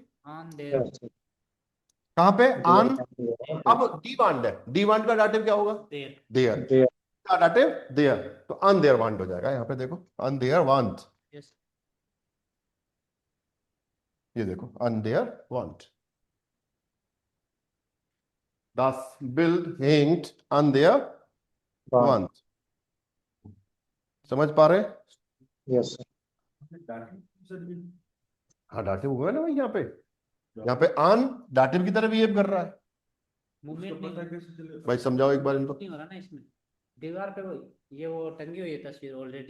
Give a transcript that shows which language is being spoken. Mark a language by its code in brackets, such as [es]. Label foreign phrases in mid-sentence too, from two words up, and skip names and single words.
[de] an der [hi] कहां पे, आन। अब [de] die Wand [hi] है, [de] die Wand [hi] का डाटिव क्या होगा, देयर देयर का डाटिव देयर, तो [de] an der Wand [hi] हो जाएगा यहाँ पे, देखो [de] an der Wand, [hi] यस ये देखो [de] an der Wand, das Bild hängt an der Wand। [hi] समझ पा रहे हैं? यस हाँ डाटिव हुआ है ना भाई, यहाँ पे आन डाटिव की तरह बिहेव कर रहा है। मूवमेंट उसको पता नहीं कैसे चलेगा? भाई समझाओ एक बार इनको। नहीं हो रहा ना इसमें, दीवार पे वो टंगी हुई है तस्वीर ऑलरेडी,